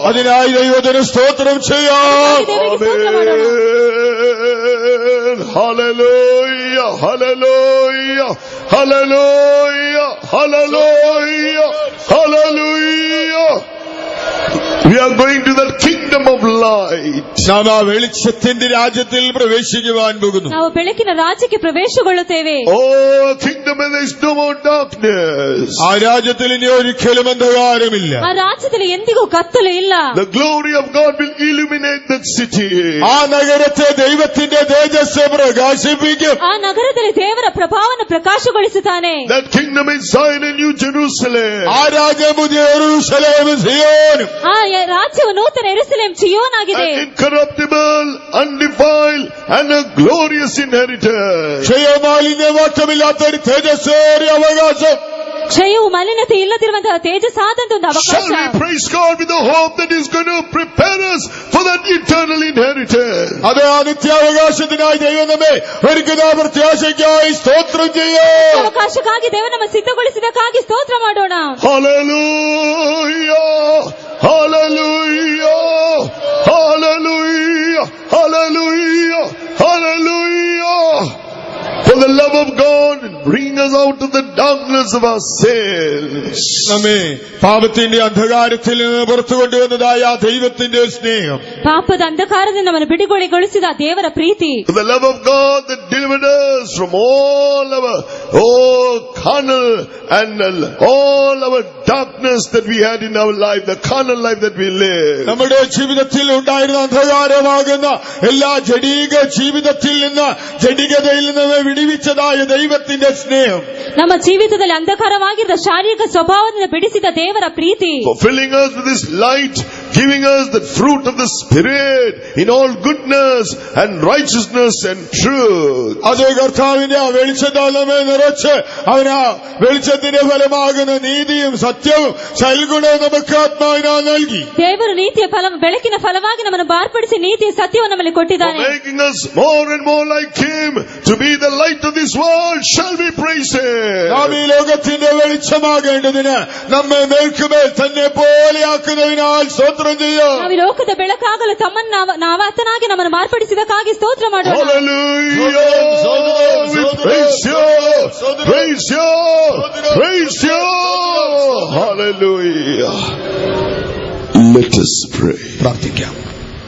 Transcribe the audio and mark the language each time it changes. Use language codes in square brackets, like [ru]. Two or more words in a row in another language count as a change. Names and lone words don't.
[ml] അതിനായി ദൈവത്തിന് സ്തോത്രം ചെയ്യാം. [kn] ದೇವರಿಗೆ ಸ್ತೋತ್ರ ಮಾಡೋಣ. [en] Hallelujah, hallelujah, hallelujah, hallelujah, hallelujah. We are going to that kingdom of light. [ml] നാം ആ വെളിച്ചത്തിന്റെ രാജ്യത്തിൽ പ്രവേശിക്കുവാൻ പോകുന്നു. [kn] ನಾವು ಬೆಳಕಿನ ರಾಜ್ಯಕ್ಕೆ ಪ್ರವೇಶಗೊಳ್ಳುತ್ತೇವೆ. [en] Oh, kingdom where there is no more darkness. [ml] ആ രാജ്യത്തിൽ ഇനി ഒരിക്കലും അന്ധകാരമില്ല. [kn] ಆ ರಾಜ್ಯದಲ್ಲಿ ಎಂದಿಗೂ ಕತ್ತಲು ಇಲ್ಲ. [en] The glory of God will illuminate that city. [ml] ആ നഗരത്തെ ദൈവത്തിന്റെ തേജസ് പ്രകാശിപ്പിക്കും. [kn] ಆ ನಗರದಲ್ಲಿ ದೇವರ ಪ್ರಭಾವವನ್ನು ಪ್ರಕಾಶಗೊಳಿಸುತ್ತಾನೆ. [en] That kingdom is Zion and New Jerusalem. [ml] ആ രാജ്യം പുതിയ യെരൂശലേം സിയോനും. [kn] ಆ ರಾಜ್ಯವು ನೂತನ ಯೆರೂಸಲೇಮ್ ಚಿಯೋನ್ ಆಗಿದೆ. [en] An incorruptible, undefiled, and a glorious inheritance. [ml] ക്ഷയമാലിന്യമാറ്റമില്ലാത്ത ഒരു തേജസ്സേറിയ അവകാശം. [kn] ಕ್ಷಯವು ಮಲಿನತೆ ಇಲ್ಲದಿರುವಂತಹ ತೇಜಸ್ಸಾದಂತ ಒಂದು ಅವಕಾಶ. [en] Shall we praise God with the hope that He's going to prepare us for that eternal inheritance? [ml] അത് ആ നിത്യാവകാശത്തിനായി ദൈവം നമ്മെ ഒരുക്കുന്ന പ്രത്യാശയ്ക്കായി സ്തോത്രം ചെയ്യാം. [kn] ಅವಕಾಶಕ್ಕಾಗಿ ದೇವರು ನಮ್ಮ ಸಿದ್ಧಗೊಳಿಸಿದಕ್ಕಾಗಿ ಸ್ತೋತ್ರ ಮಾಡೋಣ. [en] Hallelujah! Hallelujah! Hallelujah! Hallelujah! Hallelujah! For the love of God, bring us out of the darkness of our sins. [ml] നമ്മെ പാപത്തിന്റെ അന്ധകാരത്തിൽ നിന്ന് പുറത്തു കൊണ്ടുവന്നതായ ആ ദൈവത്തിന്റെ സ്നേഹം, [kn] ಪಾಪದ ಅಂಧಕಾರದಿಂದ ನಮ್ಮನ್ನು ಬಿಡುಗಡೆಗೊಳಿಸಿದ ದೇವರ ಪ್ರೀತಿ, [en] For the love of God that delivered us from all our carnal and all our darkness that we had in our life, the carnal life that we live. [ml] നമ്മുടെ ജീവിതത്തിൽ ഉണ്ടായിരുന്ന അന്ധകാരമാകുന്ന എല്ലാ ജഡീക ജീവിതത്തിൽ നിന്ന്, ജഡികതയിൽ നിന്ന് വിടിവിച്ചതായ ദൈവത്തിന്റെ സ്നേഹം, [kn] ನಮ್ಮ ಜೀವಿತದಲ್ಲಿ ಅಂಧಕಾರವಾಗಿದ್ದ ಶಾರೀರಿಕ ಸ್ವಭಾವದಿಂದ ಬಿಡಿಸಿದ ದೇವರ ಪ್ರೀತಿ, [en] For filling us with His light, giving us the fruit of the Spirit in all goodness and righteousness and truth. [ml] അത് കർത്താവിന്റെ ആ വെളിച്ചത്താൽ നമ്മെ നിറച്ച് അവന് ആ വെളിച്ചത്തിന്റെ ഫലമാകുന്ന നീതിയും സത്യവും സൽഗുണവും നമുക്ക് ആത്മാവിനാൽ നൽകി. [kn] ದೇವರು ನೀತಿಯ ಫಲ, ಬೆಳಕಿನ ಫಲವಾಗಿ ನಮ್ಮನ್ನು ಮಾರ್ಪಡಿಸಿ ನೀತಿಯ ಸತ್ಯವನ್ನು ನಮ್ಮಲ್ಲಿ [en] For [kn] ಕೊಟ್ಟಿದ್ದಾನೆ. [en] making us more and more like Him, to be the light of this world, shall we praise [ml] നാം [en] Him. [ml] ഈ ലോകത്തിന്റെ വെളിച്ചമാകേണ്ടതിന് നമ്മെ മേൽക്കുമേൽ തന്നെ പോലെയാക്കുന്നതിനാൽ സ്തോത്രം ചെയ്യാം. [kn] ನಾವು ಈ ಲೋಕದ ಬೆಳಕಾಗಲು ತಮ್ಮನ್ನು ನಾವಾತನಾಗಿ ನಮ್ಮನ್ನು ಮಾರ್ಪಡಿಸಿದಕ್ಕಾಗಿ ಸ್ತೋತ್ರ ಮಾಡೋಣ. [en] Hallelujah! We praise You! Praise You! Praise You! Hallelujah! Let us pray. [ml] പ്രാർത്ഥിക്കാം.